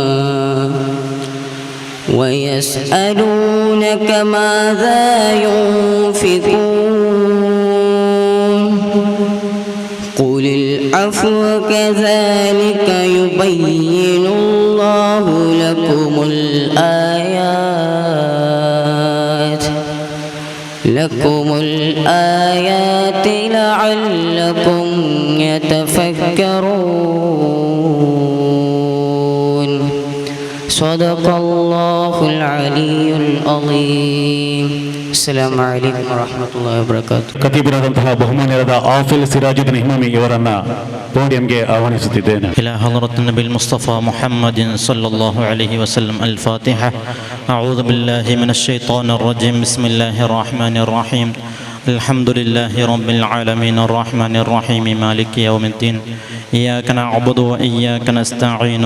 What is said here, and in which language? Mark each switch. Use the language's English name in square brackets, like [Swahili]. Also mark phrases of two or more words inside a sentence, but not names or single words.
[Arabic] ويسألونك ماذا ينفقون قل العفو كذلك يبين الله لكم الآيات لعلكم يتفكرون. صدق الله العلي العظيم. السلام عليكم ورحمة الله وبركاته. [Kannada] ಕತಿಬರಾದಂತಹ ಬಹುಮಾನ್ಯರಾದ ಆಫಿಲ್ ಸಿರಾಜುದ್ದೀನ್ ಹಿಮಾಮಿ ಇವರನ್ನ ಪೋಡಿಯಂಗೆ ಆಹ್ವಾನಿಸುತ್ತಿದ್ದೇನೆ. [Arabic] إلى حضرة النبي المصطفى محمد صلى الله عليه وسلم. الفاتحة. أعوذ بالله من الشيطان الرجيم. بسم الله الرحمن الرحيم. الحمد لله رب العالمين الرحمن الرحيم مالك يوم الدين. إياك نعبد وإياك نستعين.